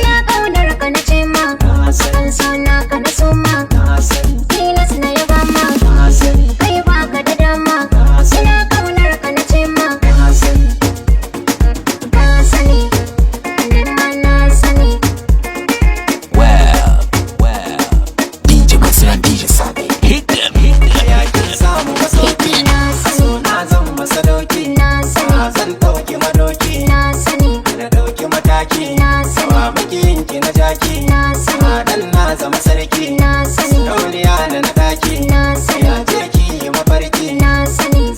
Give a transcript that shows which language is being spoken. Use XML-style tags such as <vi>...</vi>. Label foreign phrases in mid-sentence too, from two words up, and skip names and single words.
<ha>Ina ƙaunar ka na ce ma. Na sani. Akan so na ka na so ma. Na sani. Tilas na yaba ma. Na sani. Kai ba ka da dama. Na sani. Ina ƙaunar ka na ce ma. Na sani. Ka sani. Ni ma na sani.</ha> <en>Well, well. D J Mansur and D J Sabi. Hit them, hit them, hit Ya them.</en> <ha>kin samu masauki. Na sani. So na zan masadauki. Na sani. Zan ɗauki madoki. Na sani. Na ɗauki mataki. Na sani. Ba makiyin ki na jaki. Na sani. Dan na zama sarki. Na sani. Sarauniya na na ɗaki. Na sani. Ya je ki yi mafarki. Na sani.</ha>